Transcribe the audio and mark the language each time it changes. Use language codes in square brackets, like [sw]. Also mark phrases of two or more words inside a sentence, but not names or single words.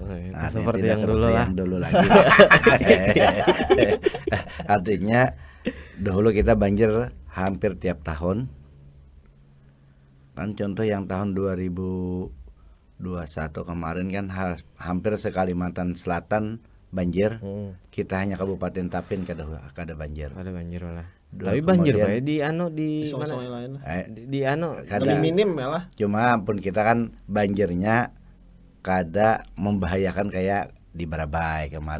[id] Oh, iya. Nah, Seperti tidak yang dulu lah. dulu lagi. Artinya dahulu kita banjir hampir tiap tahun. Kan contoh yang tahun 2021 kemarin kan hampir se-Kalimantan Selatan banjir. [bjn] Kita hanya Kabupaten Tapin kada banjir. [id] Ada banjir malah. Dua, Tapi banjir kemudian- Pak di Di mana? sungai lain. Di Lebih [bjn] Kada, [id] minim malah. [bjn] cuma pun kita kan banjirnya kada membahayakan kayak di Barabai kemarin